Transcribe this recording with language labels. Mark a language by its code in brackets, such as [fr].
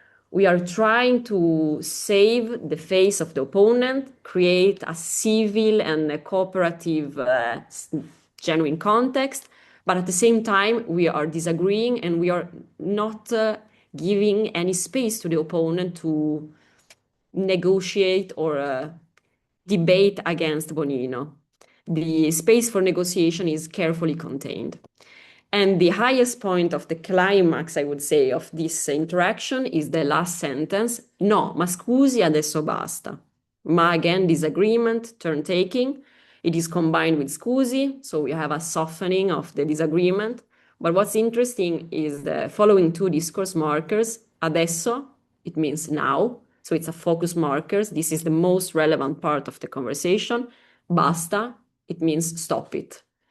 [en] We are trying to save the face of the opponent, create a civil and a cooperative, genuine context, but at the same time, we are disagreeing and we are not giving any space to the opponent to negotiate or debate against Bonino. The space for negotiation is carefully contained. And the highest point of the climax, I would say, of this interaction is the last sentence. [it] No, ma scusi, adesso basta. [en] Ma again, disagreement, turn taking. It is combined with scusi, so we have a softening of the disagreement. But what's interesting is the following two discourse markers. Adesso, it means now. So it's a focus markers. This is the most relevant part of the conversation. Basta, it means stop it.